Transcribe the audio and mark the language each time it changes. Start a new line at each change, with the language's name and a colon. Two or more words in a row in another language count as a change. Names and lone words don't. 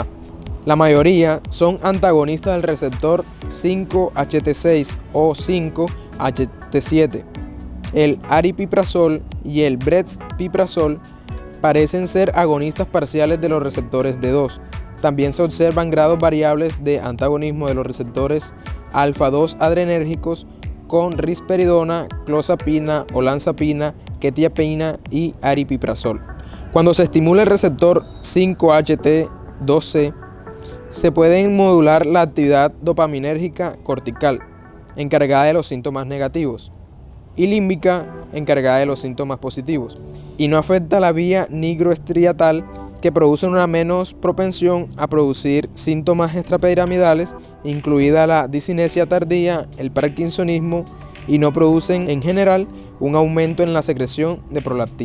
Spanish: La mayoría son antagonistas del receptor 5-HT6 o 5-HT7. El aripiprazol y el brexpiprazol parecen ser agonistas parciales de los receptores D2. También se observan grados variables de antagonismo de los receptores alfa-2 adrenérgicos con risperidona, clozapina, olanzapina, quetiapina y aripiprazol. Cuando se estimula el receptor 5-HT2C, se puede modular la actividad dopaminérgica cortical, encargada de los síntomas negativos, y límbica, encargada de los síntomas positivos, y no afecta la vía nigroestriatal, que produce una menos propensión a producir síntomas extrapiramidales, incluida la disinesia tardía, el parkinsonismo, y no producen en general un aumento en la secreción de prolactina.